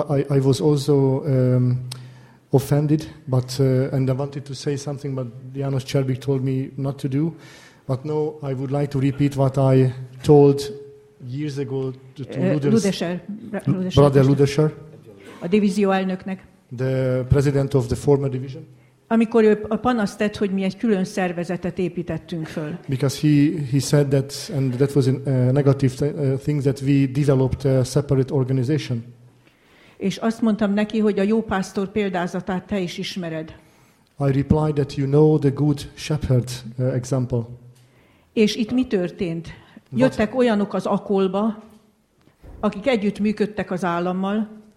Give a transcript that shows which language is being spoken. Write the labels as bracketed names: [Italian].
[English] I was also offended, and I wanted to say something, but János Cserbik told me not to do. But no, I would like to repeat what I told years ago to Ludeser, brother Ludeser, [Hungarian] a divízió elnöknek, [English] the president of the former division. [Hungarian] Amikor ő a panaszt tett, hogy mi egy külön szervezetet építettünk föl. [English] Because he said that, and that was a negative thing, that we developed a separate organization. [Hungarian] És azt mondtam neki, hogy a jó pásztor példázatát te is ismered. [English] I replied that you know the good shepherd example. [Hungarian] És itt mi történt? Jöttek olyanok az Akolba, akik együtt működtek az állammal.